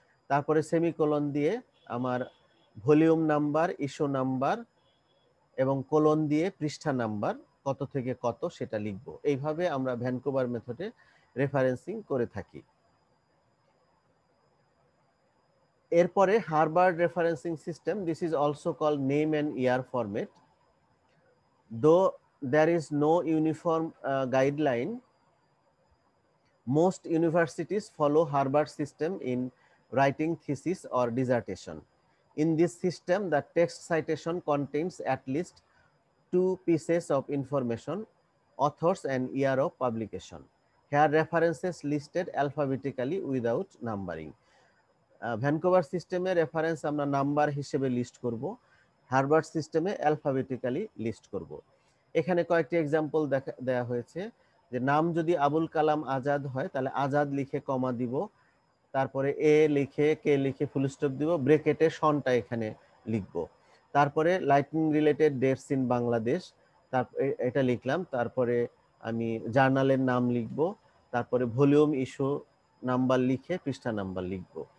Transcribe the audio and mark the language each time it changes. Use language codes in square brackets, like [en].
[bn] তারপরে সেমিকোলন দিয়ে আমার ভলিউম নাম্বার, ইস্যু নাম্বার এবং কোলন দিয়ে পৃষ্ঠা নাম্বার কত থেকে কত সেটা লিখব। এইভাবে আমরা ভ্যানকুভার মেথডে রেফারেন্সিং করে থাকি। [en] এরপরে Harvard referencing system, this is also called name and year format. Though there is no uniform guideline Most universities follow Harvard system in writing thesis or dissertation. In this system, the text citation contains at least two pieces of information, authors and year of publication. Here references listed alphabetically without numbering. [bn] Vancouver সিস্টেমে reference আমরা number হিসেবে list করব, Harvard সিস্টেমে alphabetically list করব। এখানে কয়েকটি example দেয়া হয়েছে যে নাম যদি আবুল কালাম আজাদ হয় তাহলে আজাদ লিখে কমা দিব, তারপরে এ লিখে কে লিখে ফুল স্টপ দিব, ব্রেকেটে সনটা এখানে লিখব, তারপরে [en] lightning related dates in Bangladesh, [bn] তারপরে এটা লিখলাম, তারপরে আমি জার্নালের নাম লিখব, তারপরে ভলিউম ইস্যু নাম্বার লিখে পৃষ্ঠা নাম্বার লিখব।